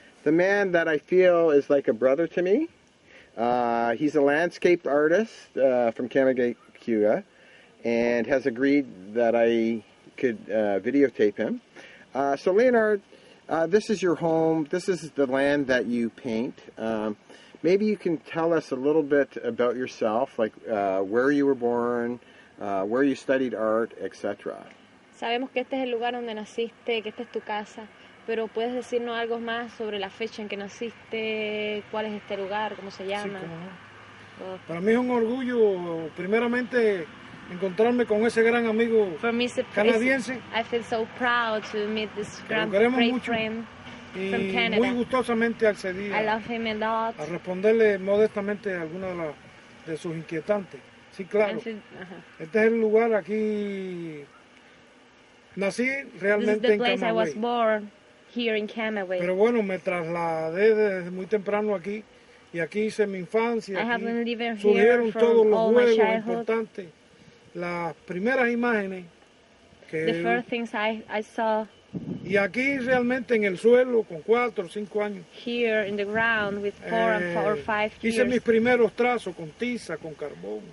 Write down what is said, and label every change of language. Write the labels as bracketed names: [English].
[English] The man that I feel is like a brother to me. He's a landscape artist from Camagüey, Cuba, and has agreed that I could videotape him. So Leonard, this is your home. This is the land that you paint. Maybe you can tell us a little bit about yourself, like where you were born, where you studied art, etc. [Spanish] Sabemos que este es el lugar donde naciste, que esta es tu casa, pero ¿puedes decirnos algo más sobre la fecha en que naciste? ¿Cuál es este lugar? ¿Cómo se llama? Sí, cómo no. Para mí es un orgullo, primeramente, encontrarme con ese gran amigo canadiense. [English] I feel so proud to meet this great friend [Spanish] y [English] from Canada. [Spanish] Muy gustosamente accedí [English] I love him a lot. [Spanish] A responderle modestamente a algunas de sus inquietantes. Sí, claro. Este es el lugar aquí. Nací realmente en Camagüey. [English] I was born here in Camagüey. [Spanish] Pero bueno, me trasladé desde muy temprano aquí y aquí hice mi infancia. Aquí surgieron todos los juegos importantes. Las primeras imágenes que [English] the first things I saw. [Spanish] Y aquí realmente en el suelo con 4 o 5 años. [English] Here in the ground with 4 or 5 years. [Spanish] Hice mis primeros trazos con tiza, con carbón.